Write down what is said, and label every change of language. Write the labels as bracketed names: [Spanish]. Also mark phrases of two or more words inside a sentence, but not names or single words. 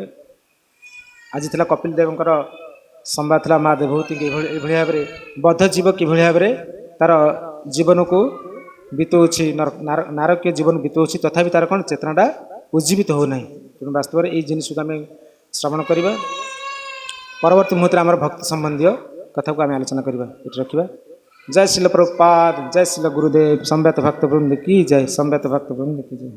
[Odia] ଆଜି ଥିଲା କପିଲ ଦେବଙ୍କର ସମ୍ବାଦ ଥିଲା ମା ଦେବଭୂତିଙ୍କୁ ଏଭଳି ଭାବରେ ବଦ୍ଧ ଜୀବ କିଭଳି ଭାବରେ ତାର ଜୀବନକୁ ବିତଉଛି, ନାରକୀୟ ଜୀବନ ବିତଉଛି, ତଥାପି ତାର କ'ଣ ଚେତନାଟା ଉଜ୍ଜୀବିତ ହେଉନାହିଁ। ତେଣୁ ବାସ୍ତବରେ ଏଇ ଜିନିଷକୁ ଆମେ ଶ୍ରବଣ କରିବା। ପରବର୍ତ୍ତୀ ମୁହୂର୍ତ୍ତରେ ଆମର ଭକ୍ତି ସମ୍ବନ୍ଧୀୟ କଥାକୁ ଆମେ ଆଲୋଚନା କରିବା। ଏଠି ରଖିବା। [Hindi] जय श्रील प्रभुपाद, जय श्रील गुरुदेव, संव्यत भक्त वृंद की जय, संव्यत भक्त वृंद की जय।